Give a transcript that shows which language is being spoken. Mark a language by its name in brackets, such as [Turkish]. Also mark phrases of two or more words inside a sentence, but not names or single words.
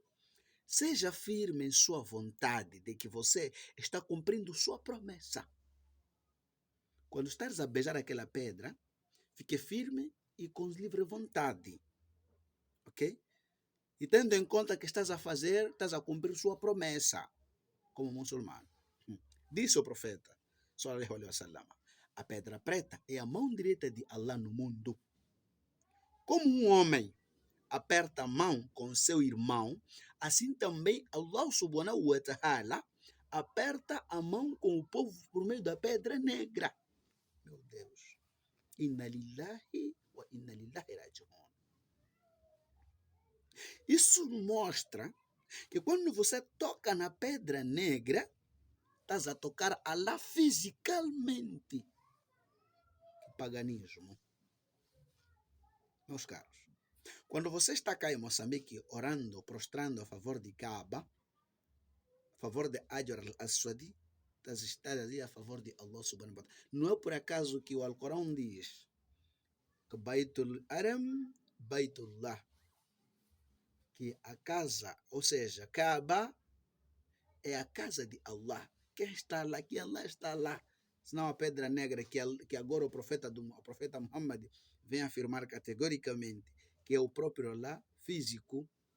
[Portuguese] Seja firme em sua vontade de que você está cumprindo sua promessa. Quando estás a beijar aquela pedra, fique firme e com livre vontade, ok? E tendo em conta que estás a cumprir sua promessa como muçulmano. Disse o profeta, [Arabic] sallallahu alaihi wasallam, [Portuguese] a pedra preta é a mão direita de Allah no mundo. Como um homem aperta a mão com seu irmão, assim também Allah [Arabic] subhanahu wa ta'ala [Portuguese] aperta a mão com o povo por meio da pedra negra. Meu Deus. [Arabic] Inna lillahi wa inna lillahi raji'un. [Portuguese] Isso mostra que quando você toca na pedra negra, estás a tocar Allah fisicamente. Que paganismo. Meus caros, quando você está cá em Moçambique orando, prostrando a favor de Kaaba, a favor de Hajar al-Aswadi, estás ali a favor de Allah [Arabic] subhanahu wa ta'ala. [Portuguese] Não é por acaso que o Alcorão diz que Baitul Aram, Baitullah, que a casa, ou seja, Kaaba é a casa de Allah. Quem está lá? Que Allah está lá. Senão a pedra negra que agora o profeta Muhammad vem afirmar categoricamente que é o próprio Allah físico.